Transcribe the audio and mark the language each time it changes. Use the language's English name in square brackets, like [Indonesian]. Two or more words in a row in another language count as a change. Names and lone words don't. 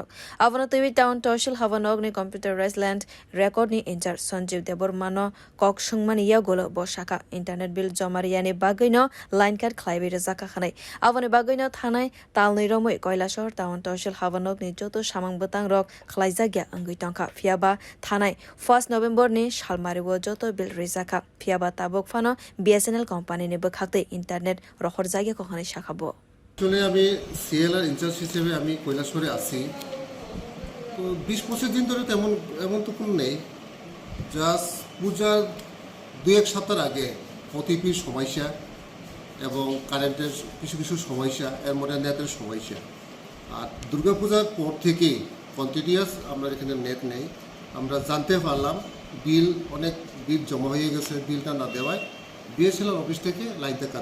[Kok Borok] Abono tewi town-tahsil habanog ni [English] computerized land record [Kok Borok] ni incharge Sanjeev Debormano kok sungmani yagulo bo shaka [English] internet bill [Kok Borok] joma riya bagwi no [English] line card [Kok Borok] khwlaiwi rijakha khanai aboni bagwi no thanai talnai romoi Kailasahar town-tahsil habanog ni joto samang butang rok khwlaijakya angui tongka phiaba thanai 1 November ni salmariwo joto bill rijakha phiaba tabok fano BSNL company ni bakhaktei internet rokhor jagya ko khanai shakhabo [Bangla] আসলে আমি সিএলআর ইনচার্জ হিসেবে আমি কৈলাসহরে আছি তো 20-25 দিন ধরে এমন তো কোনো নেই জাস্ট পূজার 2-1 সপ্তাহ আগে ওটিপির সমস্যা এবং কারেন্টের কিছু সমস্যা এর মধ্যে নেটের সমস্যা আর দুর্গাপূজার পর থেকে কন্টিনিউয়াস আমরা এখানে নেট নেই আমরা জানতে পারলাম অনেক বিল জমা হয়ে গেছে বিলটা না দেওয়ায় বিএসএনএল অফিস থেকে লাইনটা